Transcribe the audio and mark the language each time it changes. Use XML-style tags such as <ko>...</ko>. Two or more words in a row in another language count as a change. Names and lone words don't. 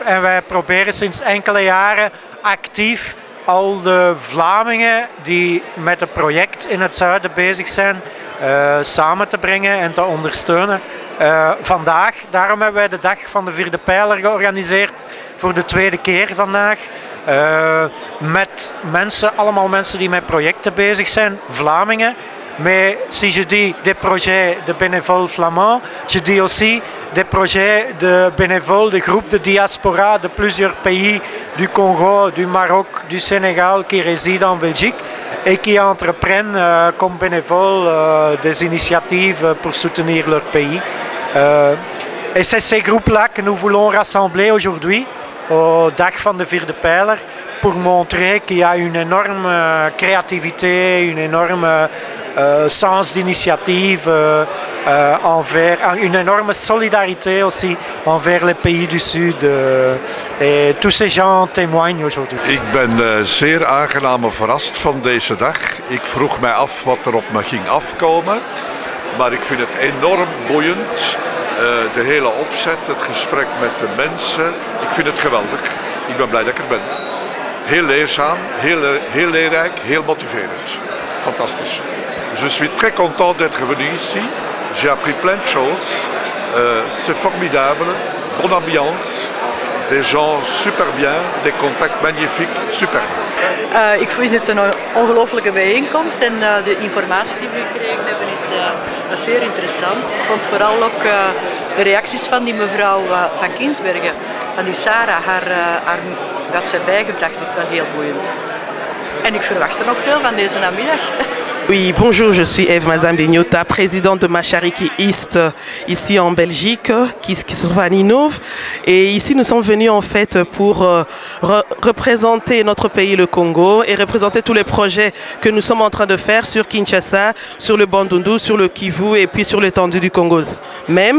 <nl>En wij proberen sinds enkele jaren actief al de Vlamingen die met het project in het zuiden bezig zijn, samen te brengen en te ondersteunen. Vandaag, daarom hebben wij de dag van de vierde pijler georganiseerd voor de tweede keer vandaag. Met mensen, allemaal mensen die met projecten bezig zijn, Vlamingen.</nl> <fr>Mais si je dis des projets de bénévoles flamands, je dis aussi des projets de bénévoles, de groupes de diaspora de plusieurs pays, du Congo, du Maroc, du Sénégal, qui résident en Belgique et qui entreprennent comme bénévoles des initiatives pour soutenir leur pays. Et c'est ces groupes-là que nous voulons rassembler aujourd'hui, au</fr> <nl>dag van de vierde pijler,</nl> <fr>pour montrer qu'il y a une énorme créativité, une énorme sens d'initiative, une énorme solidarité aussi envers les pays du Sud. Et tous ces gens témoignent aujourd'hui.</fr> <nl>Ik ben zeer aangenaam verrast van deze dag. Ik vroeg mij af wat er op me ging afkomen. Maar ik vind het enorm boeiend. De hele opzet, het gesprek met de mensen. Ik vind het geweldig. Ik ben blij dat ik er ben. Heel leerzaam, heel leerrijk, heel motiverend. Fantastisch.</nl> <fr>Je suis très content d'être venu ici. J'ai appris plein de choses. C'est formidable. Bonne ambiance. Des gens super bien. Des contacts magnifiques. Super.</fr> <nl>Ik vind het een ongelofelijke bijeenkomst en de informatie die we gekregen hebben is zeer interessant. Ik vond vooral ook de reacties van die mevrouw van Kinsbergen, van die Sarah, wat zij bijgebracht heeft, wel heel boeiend. En ik verwacht er nog veel van deze namiddag.</nl> <fr>Oui, bonjour, je suis Eve Mazambignota, présidente de Machariki East ici en Belgique, qui se trouve à Ninove. Et ici, nous sommes venus en fait pour représenter notre pays, le Congo, et représenter tous les projets que nous sommes en train de faire sur Kinshasa, sur le Bandundu, sur le Kivu et puis sur l'étendue du Congo même.</fr>